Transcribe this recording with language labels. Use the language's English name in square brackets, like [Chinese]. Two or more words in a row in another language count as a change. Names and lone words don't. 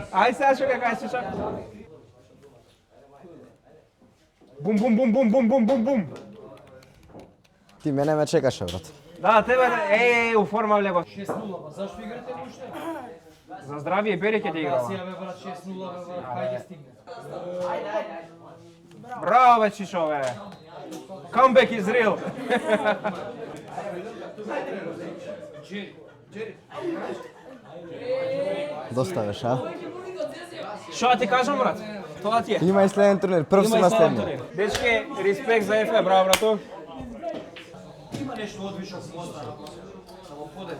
[Macedonian] Ај сега што ќе кажеш, Чичо? Бум бум бум бум бум бум бум бум. Ти мене ме чекаше, брат. Да, тебе, у форма влего. 6-0, па зашто играте уште? За здравие Бери ќе ти играва. Сега бе брат 6-0, бе брат, кај ќе стигне? Браво бе Чичо бе. [English] Comeback is real. [Macedonian] Доста беше, а? Што ти кажам брат? Тоа ти е. Има и следен турнир, прв си на следен. Дечки, респект за Ефе, браво брату. Има нешто одвично возда, само подеди.